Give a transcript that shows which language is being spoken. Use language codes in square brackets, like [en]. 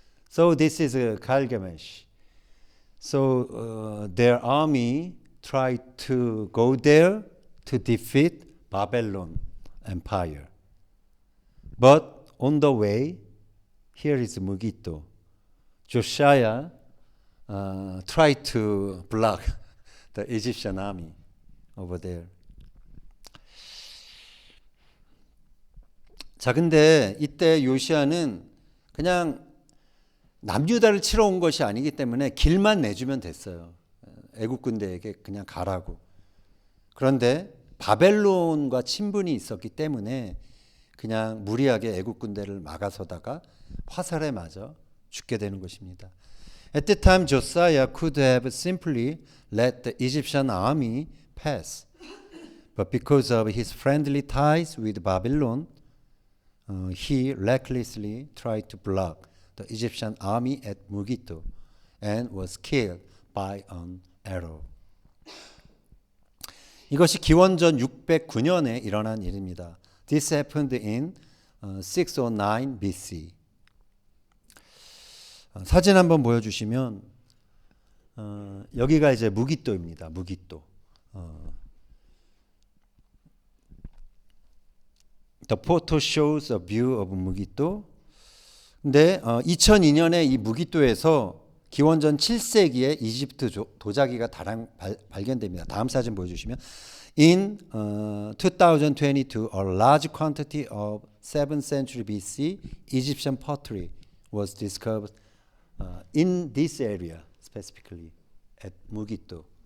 [en] So this is Carchemish. So their army tried to go there to defeat Babylon empire. But on the way, here is Megiddo. Josiah tried to block the Egyptian army over there. [ko] 자, 근데 이때 요시아는 그냥 남유다를 치러 온 것이 아니기 때문에 길만 내주면 됐어요. 애국 군대에게 그냥 가라고. 그런데 바벨론과 친분이 있었기 때문에 그냥 무리하게 애국 군대를 막아서다가 화살에 맞아 죽게 되는 것입니다. [en] At the time, Josiah could have simply let the Egyptian army pass. But because of his friendly ties with Babylon, he recklessly tried to block the Egyptian army at Megiddo and was killed by an arrow. [ko] 이것이 기원전 609년에 일어난 일입니다. [en] This happened in 609 BC. [ko] 사진 한번 보여주시면 여기가 이제 무기또입니다. 무기또. [en] The photo shows a view of 무기또. [ko] 근데 2002년에 이 무기또에서 기원전 7세기에 이집트 도자기가 발견됩니다. 다음 사진 보여주시면 [en] In 2022, a large quantity of 7th century BC Egyptian pottery was discovered in this area, specifically at 무기또.